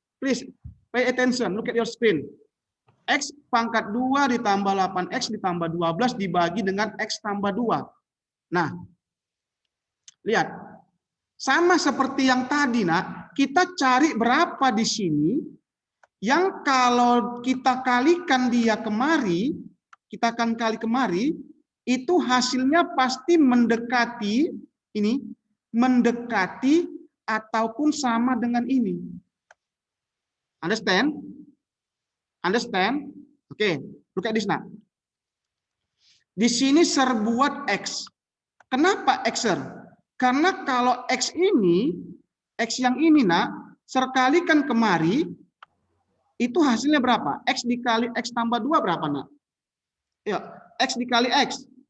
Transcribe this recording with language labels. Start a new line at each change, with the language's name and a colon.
English: Please pay attention. Look at your screen.
Indonesian: X pangkat 2 ditambah 8X ditambah 12 dibagi dengan X tambah 2. Nah, lihat. Sama seperti yang tadi, Nak. Kita cari berapa di sini yang kalau kita kalikan dia kemari, kita akan kali kemari, itu hasilnya pasti mendekati ini, mendekati ataupun sama dengan ini.
English: Understand? Understand? Oke, look at this, Nak.
Indonesian: Di sini serbuat X. Kenapa X, Sir? Karena kalau X ini, X yang ini, nak, serkalikan kemari, itu hasilnya berapa? X dikali X tambah 2 berapa, nak? Ya, X dikali X.